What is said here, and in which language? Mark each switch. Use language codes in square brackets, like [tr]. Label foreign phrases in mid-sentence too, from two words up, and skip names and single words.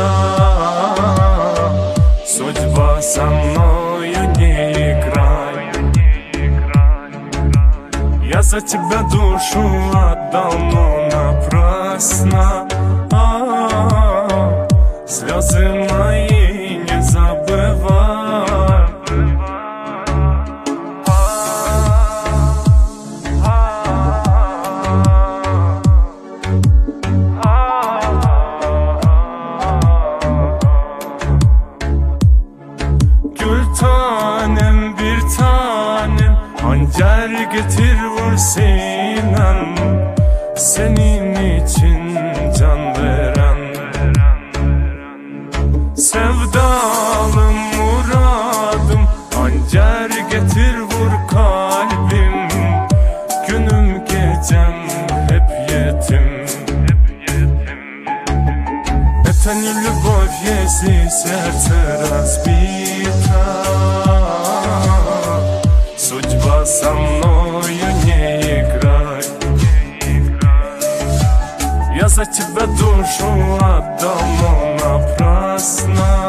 [ru] Судьба со мною не играй. Я за тебя душу отдал, но напрасно. Слезы мои не забывай. [tr] Gül tanem, bir tanem, hançer getir vur sinem. Senin için can veren, sevdalım muradım, hançer getir vur kalbim. Günüm gecem hep yetim. [ru] Это не любовь, если сердце разбито. Судьба со мною не играй. Я за тебя душу отдал, но напрасно.